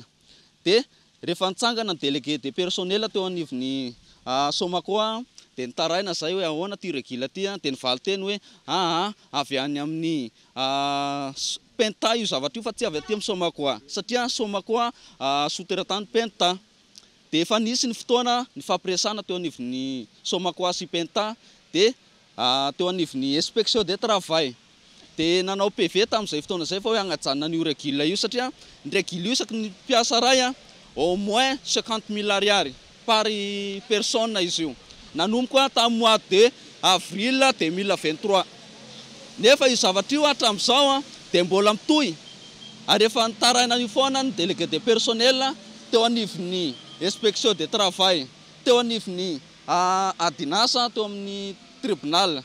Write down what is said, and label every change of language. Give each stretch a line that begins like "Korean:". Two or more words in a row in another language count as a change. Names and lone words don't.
Malagasy: Dia rehefa nitsangana ny
French: délégué de personnel
Malagasy: teo anivon'ny Somakoa dia nitaraina zay hoe ahoana ty régule ty dia nivaly teny hoe avy any amin'ny penta io zavatra io fa tsy avy aty amin'ny Somakoa satria Somakoa sous-traitant penta. Dia efa nisy ny fotoana ny fampiresana teo anivon'ny Somakoa sy penta dia teo anivon'ny
French: inspection de travail.
Malagasy: Dia nanao PV tamin'izay fotoana zay fa hoe hagnajanona io régule io satria ny régule io isaky ny mpiasa ray
French: au moins
Malagasy: 50,000 ariary
French: par personne
Malagasy: izy io. Nanomboka tamin'ny
French: mois de avril
Malagasy: 2023. Nefa io zavatra io hatramin'izao dia mbola mitohy. Ary efa nitaraina io foana ny
French: délégué de personnel
Malagasy: teo anivon'ny
French: inspection de travail,
Malagasy: teo anivon'ny adinasa teo amin'ny tribunal.